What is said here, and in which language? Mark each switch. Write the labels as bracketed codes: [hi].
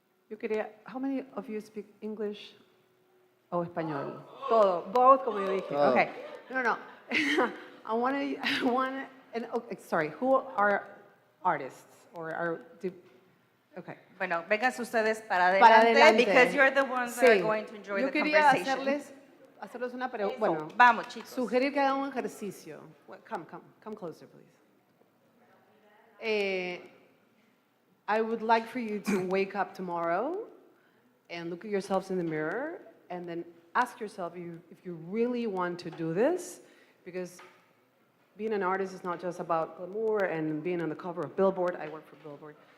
[es] Yo quería, [en] how many of you speak English o español? [es] Todo, both, como yo dije. Okay, no. [en] I want to, sorry, who are artists or are, okay. [es] Bueno, vénganse ustedes para adelante, [en] because you're the ones that are going to enjoy the conversation. [es] Yo quería hacerles una pregunta. Bueno, vamos, chicos. Sugerir que hagan un ejercicio. [en] Come closer, please. I would like for you to wake up tomorrow and look at yourselves in the mirror and then ask yourself if you really want to do this, because being an artist is not just about glamour and being on the cover of Billboard. I work for Billboard.